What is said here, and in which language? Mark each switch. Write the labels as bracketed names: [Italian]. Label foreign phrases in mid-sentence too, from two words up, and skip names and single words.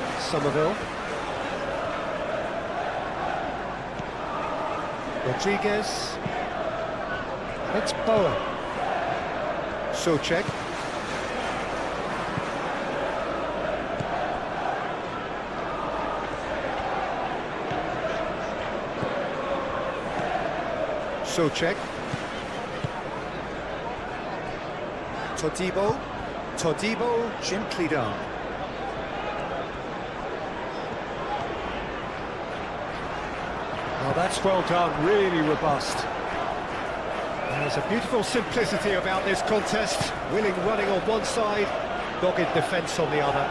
[English] Somerville. Rodriguez. It's Bowen. Souček. Souček. Todibo. Todibo gently down. Well, that's well done, really robust. There's a beautiful simplicity about this contest. Willing running on one side, dogged defence on the other.